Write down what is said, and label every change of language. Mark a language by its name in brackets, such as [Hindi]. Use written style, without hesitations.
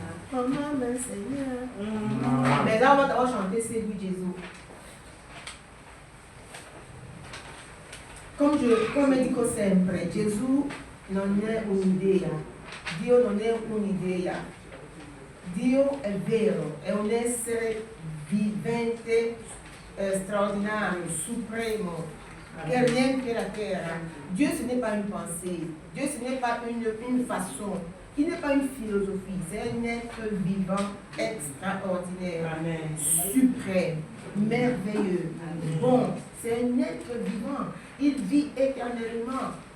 [French] En ma main, Seigneur. Mais là, on va d'abord chanter Séduis Jésus. [Italian] Come dico sempre, Gesù non è un'idea, Dio non è un'idea, Dio è vero, è un essere vivente, straordinario, supremo, che riempie la terra. [French] Dieu ce n'est pas une pensée, Dieu ce n'est pas une façon, il n'est pas une philosophie, c'est un être vivant, extraordinaire, Amen. Suprême, merveilleux, bon, c'est un être vivant, il vit éternellement.